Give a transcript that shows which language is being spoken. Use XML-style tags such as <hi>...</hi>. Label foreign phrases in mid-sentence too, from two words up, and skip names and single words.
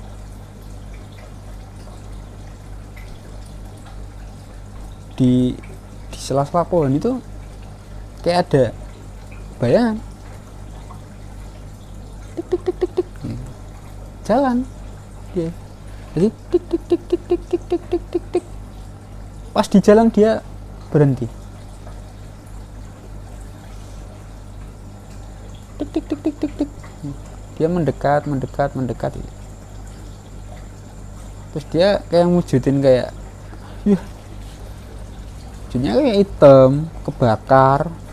<id>Di sela-sela pohon itu kayak ada bayangan. Tik tik tik tik tik. Jalan. Dia. Jadi tik tik tik tik tik tik tik tik tik tik. Pas di jalan dia berhenti. Tik tik tik tik tik tik. Dia mendekat. Terus dia kayak wujudin kayak wujudnya kayak hitam, kebakar.</id>